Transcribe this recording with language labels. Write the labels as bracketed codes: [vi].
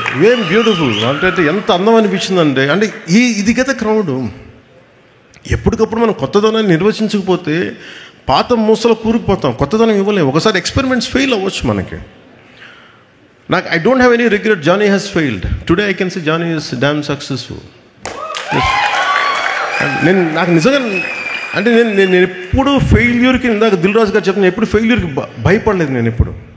[te] ఏం బ్యూటిఫుల్ అంటే ఎంత అందం అనిపించిందంటే, అంటే ఇది కదా క్రౌడ్. ఎప్పటికప్పుడు మనం కొత్తదనాన్ని నిర్వచించకపోతే పాత మూసలో కూరుకుపోతాం, కొత్తదనం ఇవ్వలేము. ఒకసారి ఎక్స్పెరిమెంట్స్ ఫెయిల్ అవ్వచ్చు మనకి. [en] I don't have any regret. Johnny has failed. Today I can say Johnny is damn successful. Yes. [te] నాకు నిజంగా అంటే నేను ఎప్పుడు ఫెయిల్యూర్కి, ఇందాక దిల్ రాజు గారు చెప్పిన, ఎప్పుడు ఫెయిల్యూర్కి భయపడలేదు నేను ఎప్పుడు.